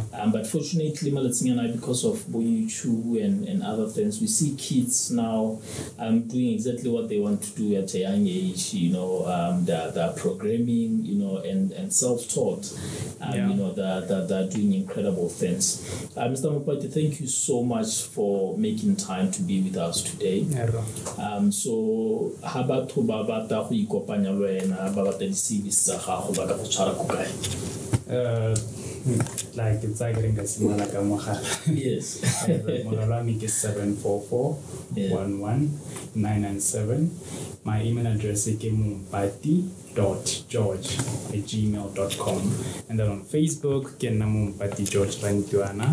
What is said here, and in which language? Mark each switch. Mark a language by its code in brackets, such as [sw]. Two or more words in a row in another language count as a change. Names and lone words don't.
[en] But fortunately, because of Boyuchu and other things, we see kids now doing exactly what they want to do at a young age. They're programming, and self-taught. They're doing incredible things. Mr. Mompati, thank you so much for making time to be with us today. So how about [tn] babata go ikopanya le wena ba batla di-service tsa gago ba ka go tshwara ko kae? [en] Like it's like a similar yes. Mogala is 744-11-997. My email address is mompati.george@gmail.com. And then on Facebook, Mompati George Rantuana.